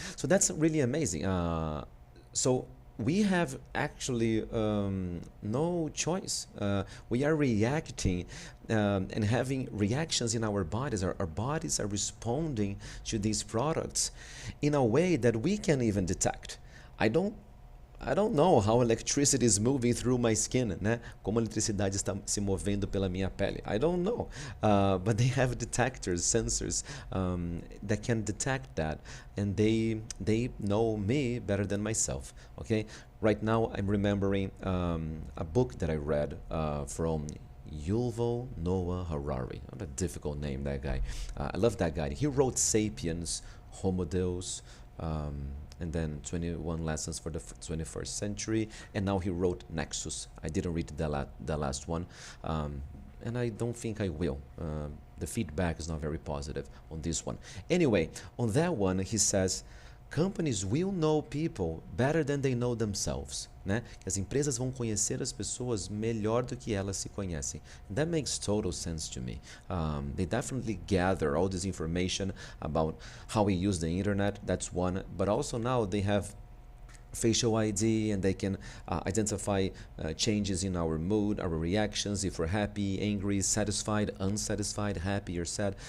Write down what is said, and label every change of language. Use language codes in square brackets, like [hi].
[en] So that's really amazing. So we have actually no choice. We are reacting and having reactions in our bodies. Our bodies are responding to these products in a way that we can even detect. I don't know how electricity is moving through my skin, né? [pt] Como a eletricidade está se movendo pela minha pele. [en] I don't know. But they have detectors, sensors that can detect that, and they know me better than myself. Okay. Right now, I'm remembering a book that I read from Yuval Noah Harari. What a difficult name, that guy. I love that guy. He wrote *Sapiens*, *Homo Deus*. And then 21 Lessons for the 21st Century, and now he wrote Nexus. I didn't read the last one, and I don't think I will. The feedback is not very positive on this one. Anyway, on that one, he says, companies will know people better than they know themselves, né? [pt] As empresas vão conhecer as pessoas melhor do que elas se conhecem. [en] That makes total sense to me. They definitely gather all this information about how we use the internet. That's one. But also now they have facial ID, and they can identify changes in our mood, our reactions, if we're happy, angry, satisfied, unsatisfied, happy or sad.